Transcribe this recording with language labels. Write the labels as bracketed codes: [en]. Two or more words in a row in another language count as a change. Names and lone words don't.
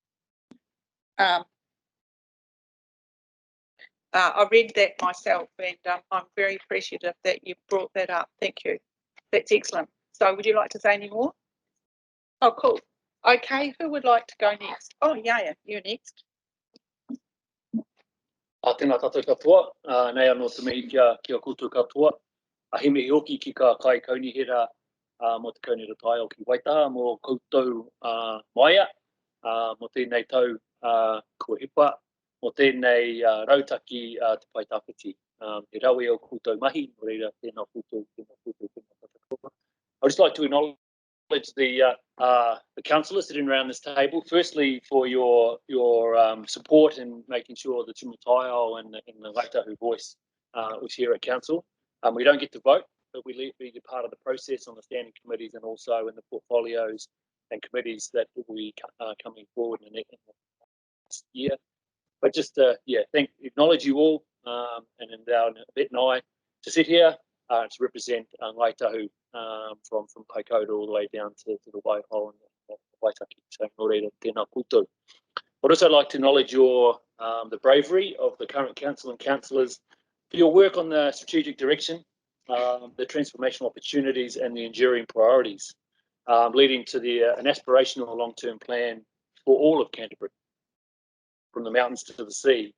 [en] I read that myself, and I'm very appreciative that you brought that up. Thank you. That's excellent. So would you like to say any more? Oh, cool. Okay, who would like to go next? Oh, Yaya, you're next. [mi] Tēnā tātou katoa, nei anō te mihi kia koutou katoa. He mihi hoki ki ka kai kaunihera mo te kaunihera Taiao ki Waitaha mo koutou maia, mo tēnei tau kua hipa, mo tēnei rautaki te pai tāpiti. He rawe o koutou mahi, no reira tēnā koutou, tēnā. [en] I'd just like to acknowledge the councillors sitting around this table. Firstly, for your support in making sure the Tumu Taiao and the Waitahu voice was here at council. We don't get to vote, but we be part of the process on the standing committees and also in the portfolios and committees that will be coming forward in the next year. But just acknowledge you all and endow Vet and I to sit here to represent Waitahu from Kaikoura all the way down to the Waiho and the Waitaki. So, [mi] no reira, tēnā koutou. [en] I'd also like to acknowledge the bravery of the current council and councillors for your work on the strategic direction, the transformational opportunities and the enduring priorities. leading to an aspirational long-term plan for all of Canterbury, from the mountains to the sea.